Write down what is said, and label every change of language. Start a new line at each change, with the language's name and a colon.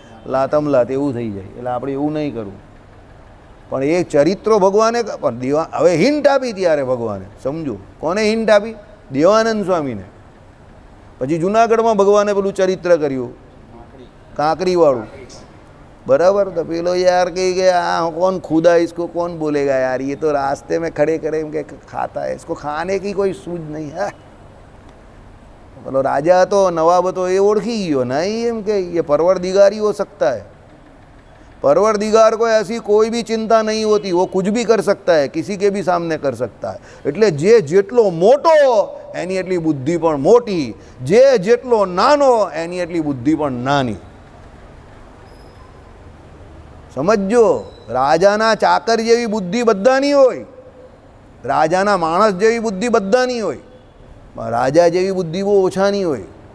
Gujarati: લાતમ લાત એવું થઈ જાય. એટલે આપણે એવું નહીં કરવું. પણ એ ચરિત્રો ભગવાને પણ હવે હિન્ટ આપી ત્યારે ભગવાને, સમજો કોને હિન્ટ આપી? દેવાનંદ સ્વામીને. પછી જુનાગઢમાં ભગવાને પેલું ચરિત્ર કર્યું કાંકરીવાળું, બરાબર. તો પેલો યાર કહી કે આ
Hindi: कौन खुदा इसको कौन बोलेगा यार, ये तो रास्ते में खड़े खड़े एम के खाता है, इसको खाने की कोई सूझ नहीं है.
Gujarati: પેલો રાજા હતો, નવાબ હતો, એ ઓળખી ગયો નહીં એમ કે
Hindi: ये परवरदिगार ही हो सकता है. परवरदिगार को ऐसी कोई भी चिंता नहीं होती, वो कुछ भी कर सकता है, किसी के भी सामने कर सकता है.
Gujarati: એટલે જે જેટલો મોટો એની એટલી બુદ્ધિ પણ મોટી, જે જેટલો નાનો એની એટલી બુદ્ધિ પણ નાની. સમજો, રાજાના ચાકર જેવી બુદ્ધિ બધાની હોય, રાજાના માણસ જેવી બુદ્ધિ બધાની હોય, રાજા જેવી બુદ્ધિ બહુ ઓછાની હોય.